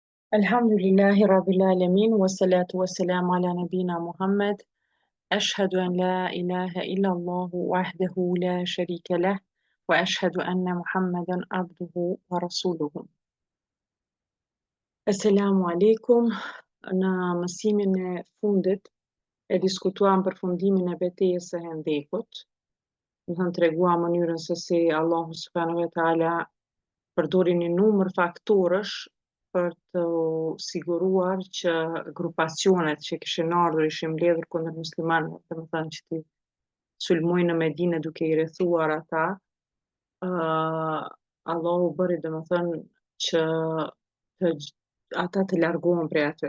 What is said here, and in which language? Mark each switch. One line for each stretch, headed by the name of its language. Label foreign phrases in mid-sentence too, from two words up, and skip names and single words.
Arabic: الحمد لله رب العالمين والصلاة والسلام على نبينا محمد. أشهد أن لا إله إلا الله وحده لا شريك له وأشهد أن محمدا عبده ورسوله. السلام عليكم.
Albanian: Në mësimin e fundit e diskutuam përfundimin e betejës së Hendekut. Do të treguam mënyrën se si Allahu
Arabic: سبحانه وتعالى
Albanian: përdori një numër faktorësh për të siguruar që grupacionet që kishin ardhur ishin mbledhur kundër muslimanëve, domethënë që ti sulmojnë në Medinë duke i rrethuar ata, Allahu bëri domethënë që ata të largohen prej aty.